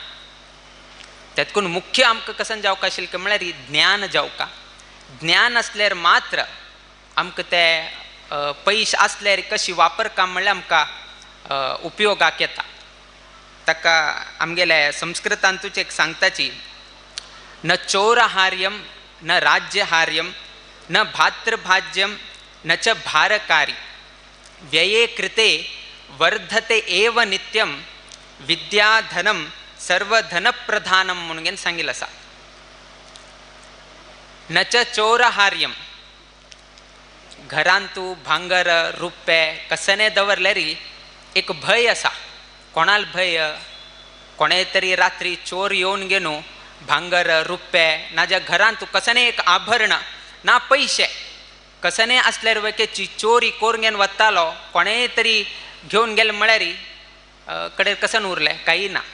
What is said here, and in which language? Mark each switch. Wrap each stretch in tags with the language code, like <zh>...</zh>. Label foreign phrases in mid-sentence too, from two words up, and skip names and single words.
<kok>तेतकून मुख्य आमकां कसन जावका आशिल्लें म्हळ्यार ज्ञान जावका. ज्ञान असल्यार मात्र आमकां ते पयशे आसल्यार कशी वापरका म्हणल्यार आमकां उपयोगाक येता. ताका आमगेले संस्कृतांतूच एक सांगताची,</kok> <sa>न चोरहार्यम न राज्यहार्यम न भातृभाज्यम न च भारकारी व्यये कृते वर्धते एव नित्यम विद्याधनम सर्वधनप्रधानम</sa> <kok>म्हणून सांगिल्लें आसा.</kok> <sa>न च चोरहार्यम,</sa> <kok>घरांतू भांगर रुपे कसने दवरल्यार एक भय आसा. कोणाल भय? कोणे तरी रात्री चोर येवन घेवन भांगर रुपे नाज्या घरांत कसने एक आभरण ना पयशे कसने आसल्यार वयकेची चोरी करून घेवन वतालो, कोणेय तरी घेवन गेले म्हळ्यार कडेन कसन उरलें काही ना.</kok>